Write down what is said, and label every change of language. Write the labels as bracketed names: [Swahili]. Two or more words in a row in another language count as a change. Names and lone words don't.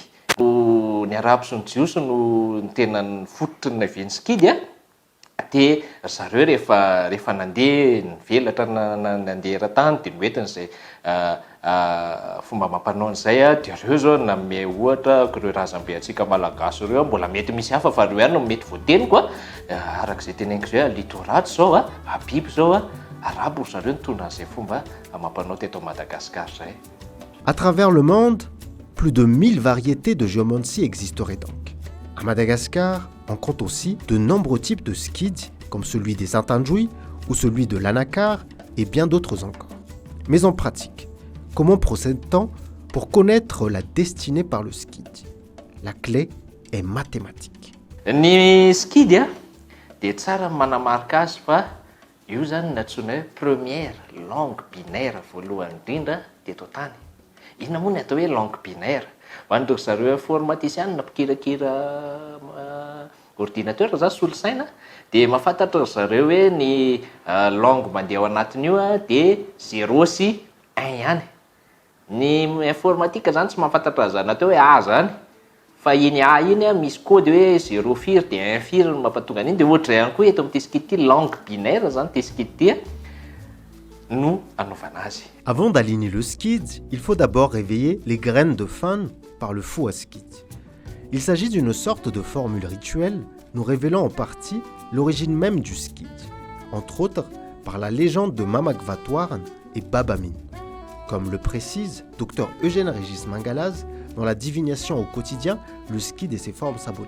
[Malagasy] Ny arabo sy ny jiosy no tena ny fototry ny navian'ny skid dia zareo rehefa nandeha nivelatra nandeha eran-tany dia noentin'izay fomba mampanao an'izay dia ireo zao nanome ohatra ireo razambe antsika malagasy ireo mbola mety misy hafa fa ireo ihany no mety voateniko arak'izay teneniko izay litoraty zao Abiby zao arabo zareo nitondra an'izay fomba mampanao teto Madagascar zay. [French] À travers le monde, plus de 1000 variétés de géomancie existeraient donc. À Madagascar, on compte aussi de nombreux types de skids, comme celui des Intinjouis ou celui de l'Anakar et bien d'autres encore. Mais en pratique, comment procède-t-on pour connaître la destinée par le skid? La clé est mathématique. [Malagasy] Ny skid dia tsara manamarika azy fa io zany natsoina hoe [French] première langue binaire [Malagasy] voalohany indrindra teto tany. Inona moa ny atao hoe [French] langue binaire? [Malagasy] Hoan'ireo zareo informatisiana mpikirakira ordinateur zany solosaina dia mahafantatra zareo hoe ny langue mandeha ao anatin'io dia 0 sy 1 ihany. Ny informatika zany tsy mahafantatra zany atao hoe A zany fa iny A iny misy code hoe 0 firy dia 1 firy no mampatonga an'iny dia ohatra ihany koa eto amin'ity skid ity langue binaire zany ity skid ity no anaovana azy. [French] Avant d'aligner le skid, il faut d'abord réveiller les graines de fan par le fou à skid. Il s'agit d'une sorte de formule rituelle nous révélant en partie l'origine même du skid, entre autres par la légende de Mamagvatouarn et Babamin, comme le précise Dr Eugène Régis Mangalaz dans la divination au quotidien, le skid et ses formes symboliques.